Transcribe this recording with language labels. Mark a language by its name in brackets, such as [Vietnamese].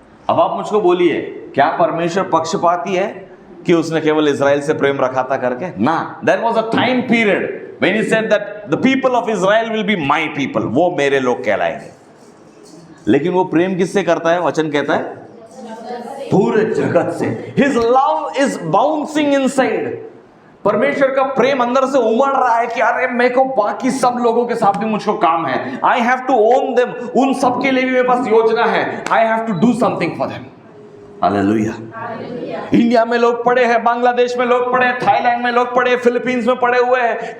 [Hindi] अब आप मुझको बोलिए, क्या परमेश्वर पक्षपाती है कि उसने केवल इजराइल से प्रेम रखा था करके? [English] ना, there was a time period when he said that the people of Israel will be my people, [Hindi] वो मेरे लोग कहलाएंगे। लेकिन वो प्रेम किससे करता है? वचन कहता है पूरे जगत से। [English] His love is bouncing inside। [Hindi] परमेश्वर का प्रेम अंदर से उमड़ रहा है कि अरे मेरे को बाकी सब लोगों के साथ भी मुझको काम है। [English] I have to own them. [Hindi] उन सब के लिए भी मेरे पास योजना है। [English] I have to do something for them. [Hindi] Hallelujah. India में लोग पड़े हैं, बांग्लादेश में लोग पड़े हैं, थाईलैंड में लोग पड़े, फिलीपींस में पड़े हुए हैं।